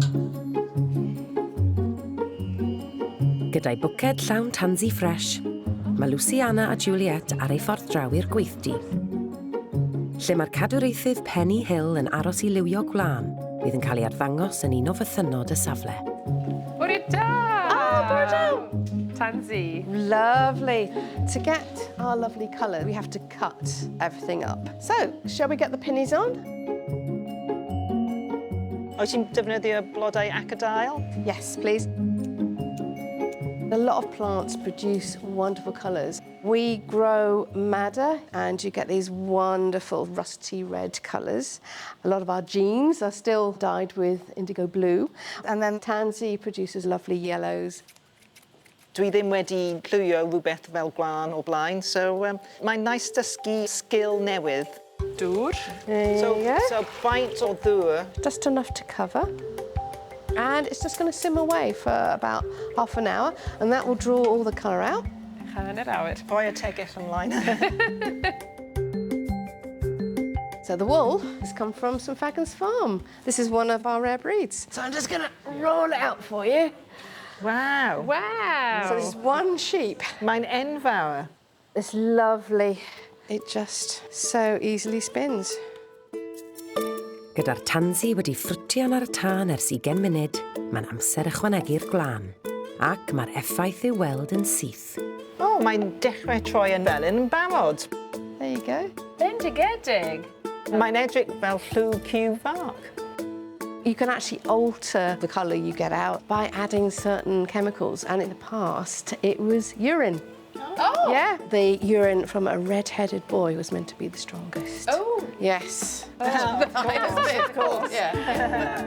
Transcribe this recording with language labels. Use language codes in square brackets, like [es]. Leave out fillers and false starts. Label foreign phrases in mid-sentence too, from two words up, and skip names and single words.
[cy] Gyda'i bwced llawn tansy ffres, mae Luciana a Juliet ar ei ffordd draw i'r gweithdy, lle mae'r cadwraethydd Penny Hill yn aros i liwio gwlân bydd yn cael ei arddangos yn un o fythynod y safle. Bore da! Bore da! Tansy. [en] Lovely. To get our lovely colour, we have to cut everything up. So, shall we get the pinnies on? [cy] Oes ti'n defnyddio blodau acadail? [en] Yes, please. A lot of plants produce wonderful colours. We grow madder and you get these wonderful rusty red colours. A lot of our jeans are still dyed with indigo blue. And then tansy produces lovely yellows. [cy] Dwi ddim wedi liwio rhywbeth fel gwlân o blaen, so mae'n nice dysgu sgil newydd. Dŵr. So faint o ddŵr? [en] Just enough to cover. And it's just going to simmer away for about half an hour, and that will draw all the colour out. [cy] Hanner awr. Rhoi y tegell ymlaen. [en] So the wool has come from Sain Ffagan's farm. This is one of our rare breeds. So I'm just going to roll it out for you. Wow. Wow. So this is one sheep. [cy] Mae'n enfawr. [en] It's lovely. It just so easily spins. [cy] Gyda'r tansy wedi ffrwtian ar y tân ers 20 munud, mae'n amser ychwanegu'r gwlân. Ac mae'r effaith i'w weld yn syth. O, mae'n dechrau troi yn felyn yn barod. [en] There you go. [cy] Bendigedig. Mae'n edrych fel llw ciw farc. [en] You can actually alter the colour you get out by adding certain chemicals, and in the past it was urine. Oh! Yeah, the urine from a red-headed boy was meant to be the strongest. Oh! Yes. Of course. Yeah.